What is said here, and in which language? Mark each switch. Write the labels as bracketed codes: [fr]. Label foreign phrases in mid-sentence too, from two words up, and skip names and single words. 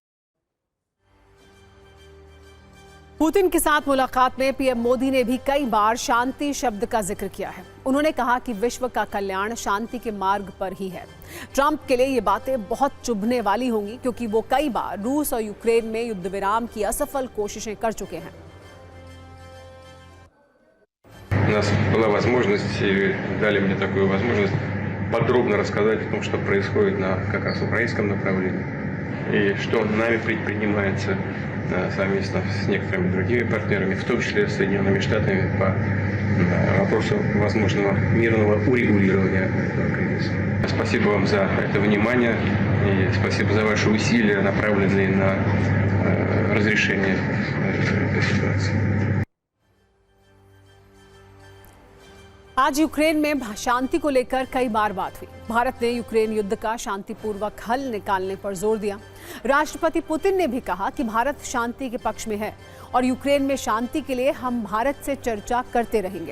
[hi] पुतिन के साथ मुलाकात में पीएम मोदी ने भी कई बार शांति शब्द का जिक्र किया है। उन्होंने कहा कि विश्व का कल्याण शांति के मार्ग पर ही है। ट्रंप के लिए ये बातें बहुत चुभने वाली होंगी, क्योंकि वो कई बार रूस और यूक्रेन में युद्ध विराम की असफल कोशिशें कर चुके हैं। [ru] У нас была возможность, и дали мне такую возможность подробно рассказать о том, что происходит на как раз украинском направлении и что нами предпринимается совместно с некоторыми другими партнерами, в том числе с Соединенными Штатами, по вопросу возможного мирного урегулирования этого кризиса. Спасибо вам за это внимание и спасибо за ваши усилия, направленные на разрешение этой ситуации. [hi] आज यूक्रेन में शांति को लेकर कई बार बात हुई। भारत ने यूक्रेन युद्ध का शांतिपूर्वक हल निकालने पर जोर दिया। राष्ट्रपति पुतिन ने भी कहा कि भारत शांति के पक्ष में है और यूक्रेन में शांति के लिए हम भारत से चर्चा करते रहेंगे।